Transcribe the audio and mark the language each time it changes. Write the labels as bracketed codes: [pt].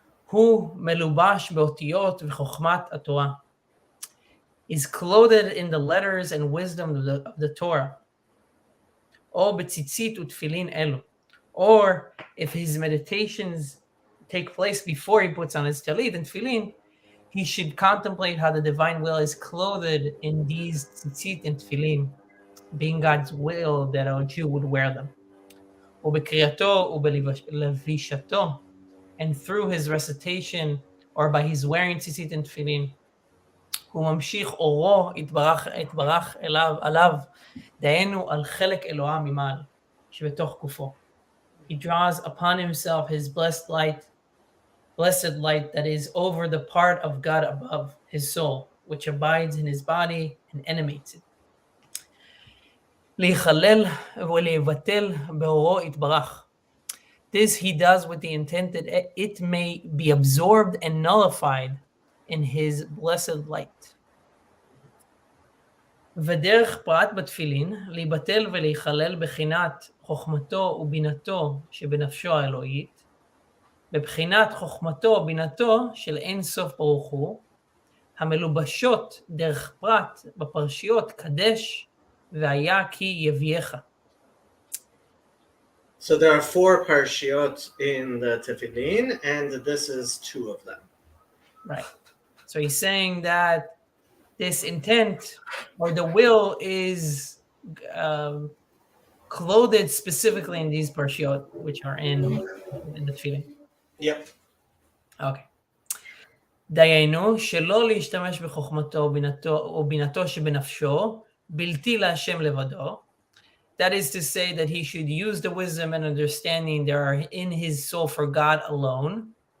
[he] הוא מלובש באותיות וחוכמת התורה. [en] Is clothed in the letters and wisdom of the Torah. [he] Or betzitzit utfilin elu. [en] Or if his meditations take place before he puts on his talit and tefillin, he should contemplate how the divine will is clothed in these tzitzit and tefillin, being God's will that a Jew would wear them. [he] ובקריאתו ובלבישתו, [en] and through his recitation or by his wearing tzitzit and tefillin, [he] הוא ממשיך אורו יתברך עליו, דהיינו על חלק אלוהה ממעל, שבתוך גופו. [en] He draws upon himself his blessed light that is over the part of God above his soul, which abides in his body and animates it. [he] להיכלל ולבטל באורו יתברך. [en] This he does with the intent that it may be absorbed and nullified in his blessed light. [he] ודרך פרט בתפילין, להיבטל ולהיכלל בחינת חוכמתו ובינתו שבנפשו האלוהית, בבחינת חוכמתו ובינתו של אין סוף ברוך הוא, המלובשות דרך פרט בפרשיות קדש והיה כי יבייך. [en] So there are 4 parshiot in the Tefillin, and this is 2 of them. Right. So he's saying that this intent or the will is clothed specifically in these parshiot, which are in the Tefillin. Yep. Okay. [he] דיינו שלא להשתמש בחוכמתו ובינתו שבנפשו, בלתי להשם לבדו. [en] That is to say that he should use the wisdom and understanding that are in his soul for God alone.